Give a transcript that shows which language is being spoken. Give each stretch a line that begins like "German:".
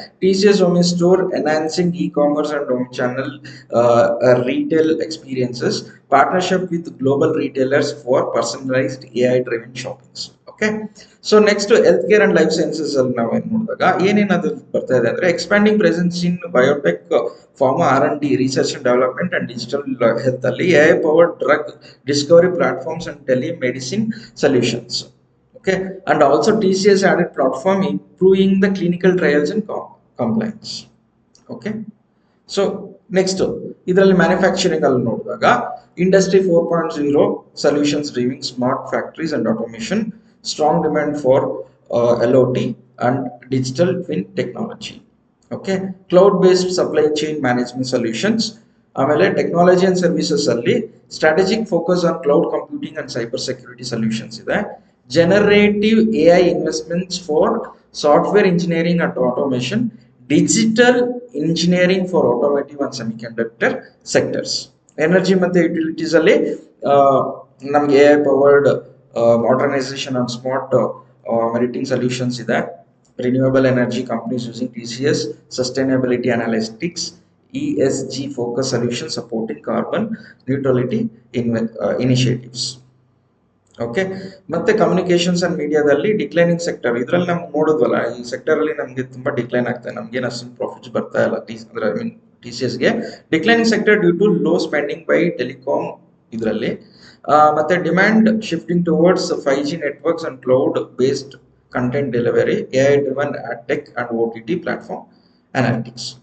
English: T C S home store enhancing e commerce and home channel retail experiences, partnership with global retailers for personalised AI driven shoppings. Okay, so next health care and life sciences
Kannada: ಅಲ್ಲಿ ನಾವು ಏನ್ ನೋಡಿದಾಗ ಏನೇನದು ಬರ್ತಾ ಇದೆ ಅಂದ್ರೆ
English: Expanding presence in biotech, pharma, R&D, research and development and digital health ಅಲ್ಲಿ AI powered drug discovery platforms and telemedicine solutions. Okay, and also TCS added platform improving the clinical trials and compliance. Okay, so next
Kannada: ಇದರಲ್ಲಿ manufacturing ಅಲ್ಲಿ ನೋಡಿದಾಗ
English: Industry 4.0 solutions driving smart factories and automation, strong demand for LOT and digital twin technology. Okay, cloud based supply chain management solutions.
Kannada: ಆಮೇಲೆ
English: Technology and services ಅಲ್ಲಿ strategic focus on cloud computing and cyber security solutions ಇದೆ. Generative AI investments for software engineering and automation, digital engineering for automotive and semiconductor sectors. Energy ಮತ್ತೆ utilities
Kannada: ಅಲ್ಲಿ ನಮ್ಗೆ
English: AI powered modernization and smart maritime solutions ಇದೆ. Renewable energy companies using TCS, sustainability analytics, ESG focus solutions supporting carbon neutrality initiatives.
Kannada: Okay, ಮತ್ತೆ communications and ಮೀಡಿಯಾದಲ್ಲಿ declining sector, ಇದ್ರಲ್ಲಿ ನಮ್ಗೆ ನೋಡಿದ್ವಲ್ಲ ಈ sector ಅಲ್ಲಿ ನಮ್ಗೆ ತುಂಬಾ ಡಿಕ್ಲೈನ್ ಆಗ್ತದೆ, ನಮ್ಗೆ ಅಷ್ಟೊಂದು ಪ್ರಾಫಿಟ್ಸ್ ಬರ್ತಾ ಇಲ್ಲ. ಅಂದ್ರೆ
English: I mean TCS ಗೆ declining sector due to low spending by telecom ಇದರಲ್ಲಿ. ಮತ್ತೆ demand shifting towards 5G networks and cloud based content delivery, AI driven ad tech and OTT platform analytics.